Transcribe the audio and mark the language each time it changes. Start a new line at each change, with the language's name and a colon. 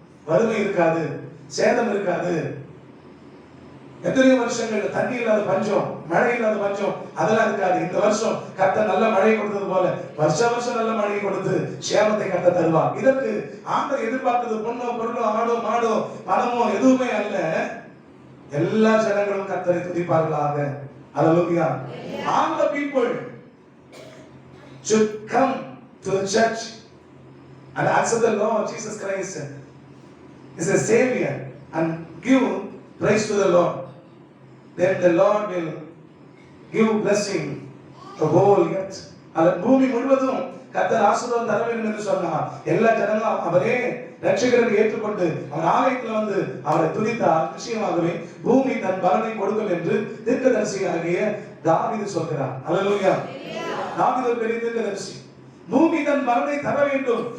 Tamil: வறுமை இருக்காது, சேதம் இருக்காது. எத்தனையோ வருஷங்கள் தண்ணி இல்லாத பஞ்சம், மழை இல்லாத பஞ்சம் அதெல்லாம் இருக்காது. இந்த வருஷம் கர்த்தர் நல்ல மழை கொடுத்தது போல வருஷம் நல்ல மழையை கொடுத்து சேமத்தை கர்த்தர் தருவார். இதற்கு ஆண்டவர் எதிர்பார்த்தது பொண்ணோ பொருளோ ஆடோ மாடோ பணமோ எதுவுமே அல்ல. எல்லா ஜனங்களும் கர்த்தரை துதிப்பார்களாக. அல்லேலூயா.
English: All the people should come to the church and accept the Lord Jesus Christ is a savior and give praise to the Lord. Then the Lord will give blessing the whole earth.
Tamil: அந்த பூமி முழுவதும் கர்த்தர் ஆசீர்வாதம் தர வேண்டும் என்று சொன்னார். எல்லா ஜனங்களும் அவரே ரட்சகரை ஏற்றுக்கொண்டு அவர் ஆலயத்தில் வந்து அவரை துதித்தால் நிச்சயமாகவே பூமி தன் பலனை கொடுக்கும் என்று தீர்க்கதரிசியாகிய தாவீது சொல்கிறார். அல்லேலூயா. தாவீது ஒரு பெரிய தீர்க்கதரிசி. பூமி தன் பலனை தர வேண்டும்.